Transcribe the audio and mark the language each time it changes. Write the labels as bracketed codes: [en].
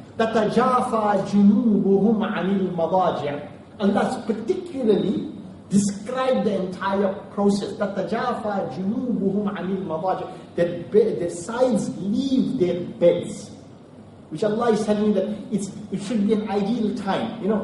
[ar] تَتَجَافَى جُنُوبُهُمْ عَنِ الْمَضَاجِعِ. [en] Allah particularly described the entire process. [ar] تَتَجَافَى جُنُوبُهُمْ عَنِ الْمَضَاجِعِ. [en] That their sides leave their beds. Which Allah is telling me that it should be an ideal time.